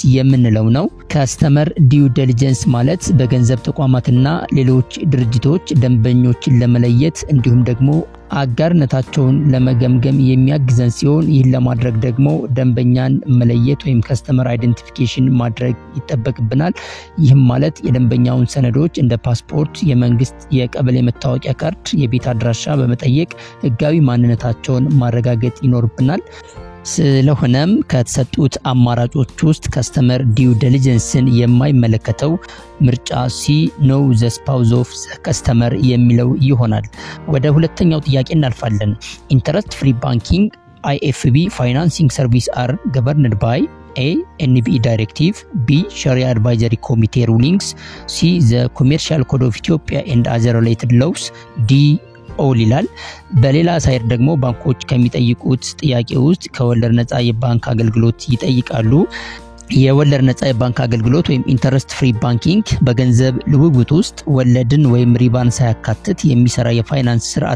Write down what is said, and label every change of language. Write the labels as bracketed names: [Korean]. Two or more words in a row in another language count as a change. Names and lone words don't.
[Amharic] የምንለው ነው። [English] customer due diligence [Amharic] ማለት በገንዘብ ተቋማትና ሌሎች ድርጅቶች ደንበኞችን ለመለየት እንዲሁም ደግሞ አጋርነታቸውን ለመገምገም የሚያግዘን ሲሆን ይህን ለማድረግ ደግሞ ደንበኛን መለየት ወይም [English] customer identification [Amharic] ማድረግ ይጠበቅብናል። ይህም ማለት የደንበኛውን ሰነዶች እንደ ፓስፖርት፣ የመንግስት የቀበሌ መታወቂያ ካርድ፣ የቤት አድራሻ በመጠየቅ ህጋዊ ማንነታቸውን ማረጋገጥ ይኖርብናል። ስለሆነም ከተሰጡት አማራጮች ውስጥ [English] customer due diligenceን [Amharic] የማይመለከተው ምርጫ ሲ ነው [English] the spouse of the customer [Amharic] የሚለው ይሆናል። ወደ ሁለተኛው ጥያቄ እናልፋለን። [English] interest free banking IFB financing service are governed by A. NBE directive. B. Sharia advisory committee rulings. C. The commercial code of Ethiopia and other related laws. [Amharic] D. ኦል ይላል። በሌላ ሳይድ ደግሞ ባንኮች ከሚጠይቁት ጥያቄ ውስጥ ከወለድ ነፃ የባንክ አገልግሎት ይጠይቃሉ። የወለድ ነፃ የባንክ አገልግሎት ወይም [English] interest free banking [Amharic] በገንዘብ ልውውጥ ውስጥ ወለድን ወይም ሪባን ሳያካትት የሚሰራ የፋይናንስ ስርዓት